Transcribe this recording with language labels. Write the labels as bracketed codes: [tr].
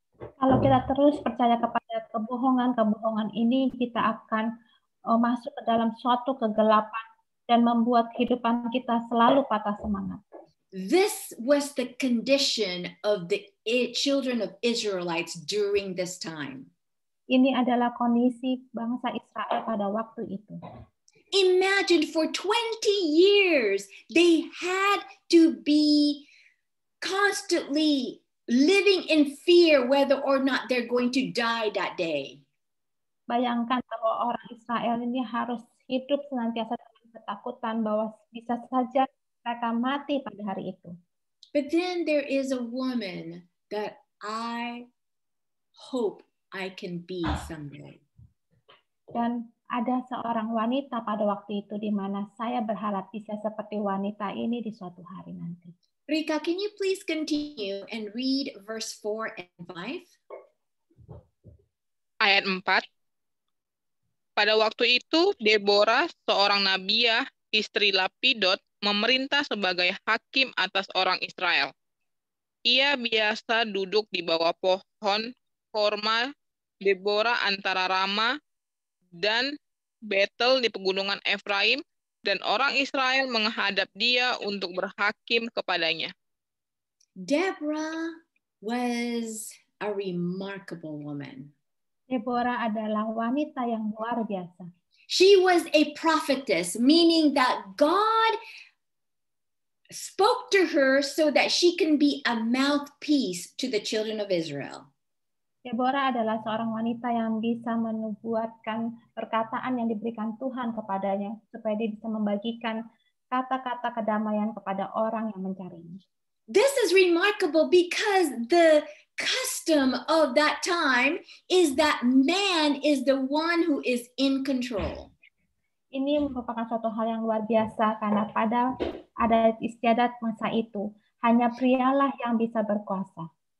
[id] Kalau kita terus percaya kepada kebohongan-kebohongan ini, kita akan masuk ke dalam suatu kegelapan dan membuat kehidupan kita selalu patah semangat. [en] This was the condition of the children of Israelites during this time. [id] Ini adalah kondisi bangsa Israel pada waktu itu. [en] Imagine for 20 years, they had to be constantly living in fear whether or not they're going to die that day. [id] Bayangkan bahwa orang Israel ini harus hidup senantiasa dengan ketakutan bahwa bisa saja mereka mati pada hari itu. [en] But then there is a woman that I hope I can be someday. [id] Dan ada seorang wanita pada waktu itu di mana saya berharap bisa seperti wanita ini di suatu hari nanti. [en] Rika, can you please continue and read verse 4 and 5? [id] Ayat 4. Pada waktu itu, Deborah, seorang nabiah, istri Lapidot, memerintah sebagai hakim atas orang Israel. Ia biasa duduk di bawah pohon korma Deborah antara Rama dan Betel di pegunungan Efraim, dan orang Israel menghadap dia untuk berhakim kepadanya. [en] Deborah was a remarkable woman. [id] Deborah adalah wanita yang luar biasa. [en] She was a prophetess, meaning that God spoke to her so that she can be a mouthpiece to the children of Israel. [id] Deborah adalah seorang wanita yang bisa menubuatkan perkataan yang diberikan Tuhan kepadanya supaya dia bisa membagikan kata-kata kedamaian kepada orang yang mencarinya. [en] This is remarkable because the custom of that time is that man is the one who is in control. [id] Ini merupakan suatu hal yang luar biasa karena pada adat istiadat masa itu hanya prialah yang bisa berkuasa.